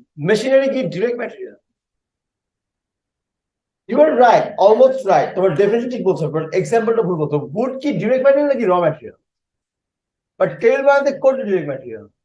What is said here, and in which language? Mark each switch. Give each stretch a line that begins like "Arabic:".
English: Machinery ki direct material. You are right, almost right.
Bangla: তোমার definition ঠিক বলছো, but example টা ভুল বলছো। Wood কি direct material নাকি raw material?
English: But table
Bangla: বানাতে কোনটা
English: direct material?